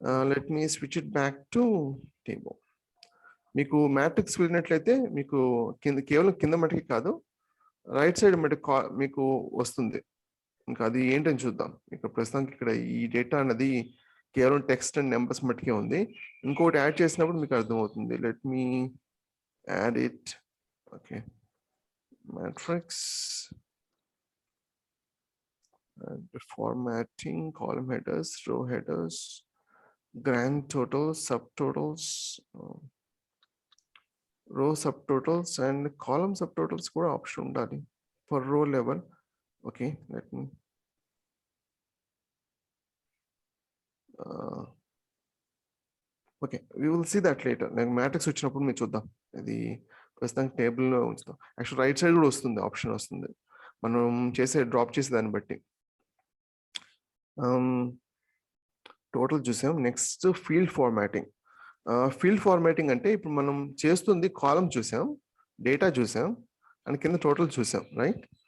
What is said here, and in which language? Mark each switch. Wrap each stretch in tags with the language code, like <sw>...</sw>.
<en>Let me switch it back to table.</en> <te>మీకు matrix వెళ్ళినట్లయితే మీకు కేవలం కింద మటుకి కాదు, రైట్ సైడ్ మటుకు మీకు వస్తుంది. ఇంకా అది ఏంటని చూద్దాం. ఇక్కడ ప్రస్తుతానికి ఇక్కడ ఈ డేటా అనేది కేవలం టెక్స్ట్ అండ్ నెంబర్స్ మట్టుకే ఉంది. ఇంకోటి యాడ్ చేసినప్పుడు మీకు అర్థమవుతుంది.</te> <en>Let me add it. Okay, matrix and formatting, column headers, row headers, grand totals, subtotals, row subtotals and column subtotals</en> <te>కూడా ఆప్షన్ ఉండాలి</te> <en>for row level. Okay, let me okay, we will see that later.</en> <te>నేను matrix వచ్చినప్పుడు మీరు చూద్దాం. ఇది ప్రస్తుతానికి టేబుల్లో ఉంచుతాం. యాక్చువల్ రైట్ సైడ్ కూడా వస్తుంది, ఆప్షన్ వస్తుంది మనం డ్రాప్ చేసే దాన్ని బట్టి. టోటల్ చూసాం. Next field formatting. Field formatting అంటే ఇప్పుడు మనం చేస్తుంది కాలం చూసాం, డేటా చూసాం, అండ్ కింద టోటల్ చూసాం, రైట్.</te>